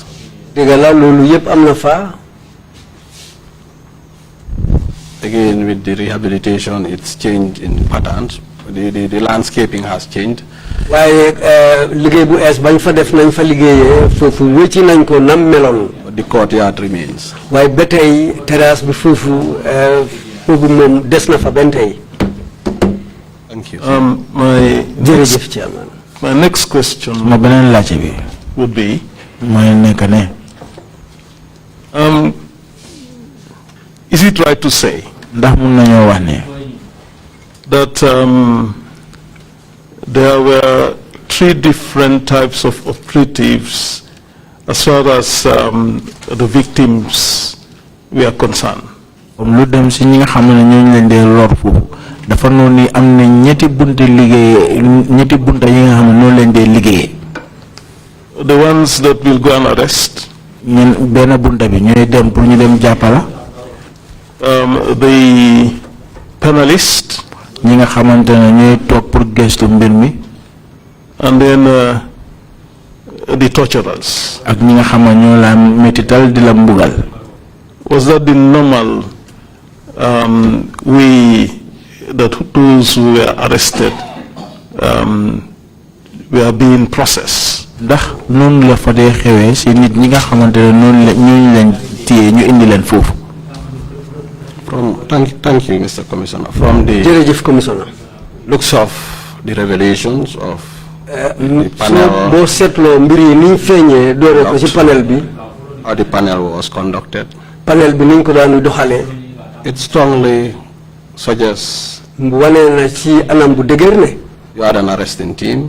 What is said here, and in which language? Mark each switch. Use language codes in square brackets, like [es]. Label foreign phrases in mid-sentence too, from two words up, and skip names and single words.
[wo] dégg la loolu yëpp am na fa. [en] Again, with the rehabilitation, it's changed in patterns. The landscaping has changed. [wo] waaye liggéey bu ees bañ fa def nañ fa liggéeyee foofu wécci nañ ko nam meloon. [en] But the courtyard remains. [wo] waaye ba tey terrasse bi foofu foofu moom des na fa benn tey. [en] Thank you. [wo] jërëjëf Chairman. [en] My next question [wo] ma beneen laajte bi. [en] would be. [wo] mooy nekk ne. [en] Is it right to say [wo] ndax mun nañoo wax ne. [en] that there were 3 different types of operatives as far as the victims were concerned? [wo] lu dem si ñi nga xam ne ñooñu leen dee lor foofu dafa noonu ni am na ñetti bunta yi nga xam ne noonu leen dee liggéeyee. [en] The ones that will go and arrest. [wo] ñun benn bunta bi ñooy dem pour ñu dem jàppala. [en] The panelist. [wo] ñi nga xamante ne ñooy toog pour gëstu mbir mi. [en] And then the torturers. [wo] ak ñi nga xam ne ñoo la métital di la mbugal. [en] Was that the normal way that those who were arrested were being processed? [wo] ndax noonu la fa dee xewee si nit ñi nga xamante ne noonu la ñooñu leen téye ñu indi leen foofu. [en] Thank you, Mr. Commissioner. From the looks of the revelations of the panel, how the panel was conducted, it strongly suggests you had an arresting team.